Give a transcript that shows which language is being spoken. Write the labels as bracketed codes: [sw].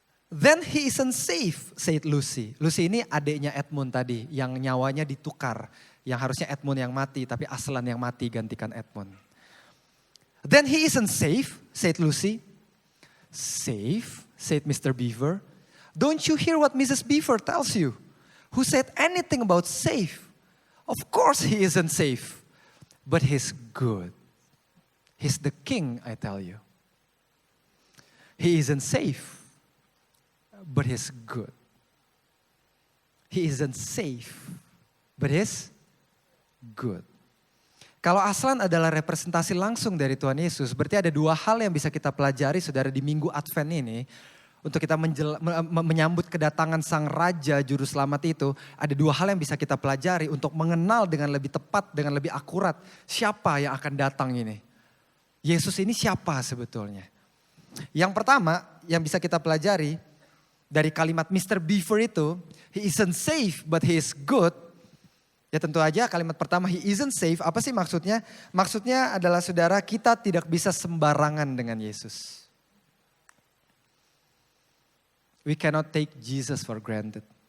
[en] Then he isn't safe, said Lucy. [id] Lucy ini adiknya Edmund tadi, yang nyawanya ditukar. Yang harusnya Edmund yang mati, tapi Aslan yang mati gantikan Edmund. [en] Then he isn't safe, said Lucy. Safe, said Mr. Beaver. Don't you hear what Mrs. Beaver tells you? Who said anything about safe? Of course he isn't safe, but he's good. He's the king, I tell you. He isn't safe, but he's good. He isn't safe, but he's good. [id] Kalau Aslan adalah representasi langsung dari Tuhan Yesus, berarti ada dua hal yang bisa kita pelajari, saudara, di Minggu Advent ini. Untuk kita menyambut kedatangan sang Raja Juru Selamat itu, ada dua hal yang bisa kita pelajari untuk mengenal dengan lebih tepat, dengan lebih akurat siapa yang akan datang ini. Yesus ini siapa sebetulnya? Yang pertama yang bisa kita pelajari dari kalimat Mr. [en] Beaver [id] itu, [en] he isn't safe but he is good. [id] Ya tentu aja kalimat pertama [en] he isn't safe, [id] apa sih maksudnya? Maksudnya adalah saudara, kita tidak bisa sembarangan dengan Yesus. [en] We cannot take Jesus for granted.